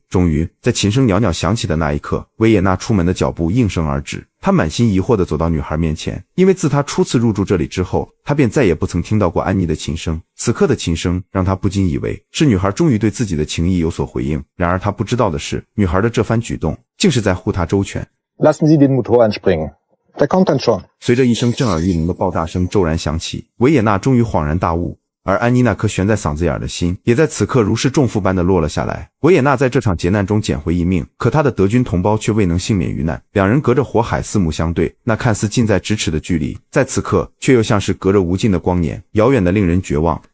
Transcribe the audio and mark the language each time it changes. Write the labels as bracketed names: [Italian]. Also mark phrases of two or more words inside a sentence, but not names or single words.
[Chinese] 终于，在琴声袅袅响起的那一刻，维也纳出门的脚步应声而至。他满心疑惑地走到女孩面前，因为自他初次入住这里之后，他便再也不曾听到过安妮的琴声。此刻的琴声让他不禁以为是女孩终于对自己的情意有所回应。然而他不知道的是，女孩的这番举动竟是在护他周全。 [German] Lassen Sie den Motor anspringen. Der kommt dann schon. [Chinese] 随着一声震耳欲聋的爆炸声骤然响起，维也纳终于恍然大悟。而安妮那颗悬在嗓子眼的心也在此刻如释重负般的落了下来。维也纳在这场劫难中捡回一命，可他的德军同胞却未能幸免于难，两人隔着火海四目相对，那看似近在咫尺的距离，在此刻却又像是隔着无尽的光年，遥远的令人绝望。